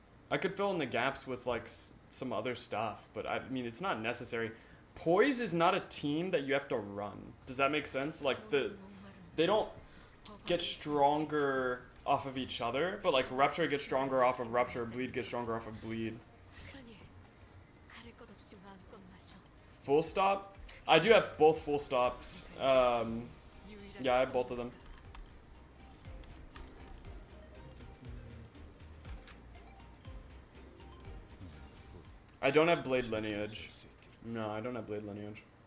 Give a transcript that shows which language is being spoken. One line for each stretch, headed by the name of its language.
English: I could fill in the gaps with like some other stuff, but I mean it's not necessary. Poise is not a team that you have to run. Does that make sense? Like they don't get stronger off of each other, but like Rupture gets stronger off of Rupture, Bleed gets stronger off of Bleed.
Korean: 그러니 가릴 것 없이 마음껏 마셔.
English: Full stop? I do have both full stops. Yeah, I have both of them. I don't have Blade Lineage. No, I don't have Blade Lineage.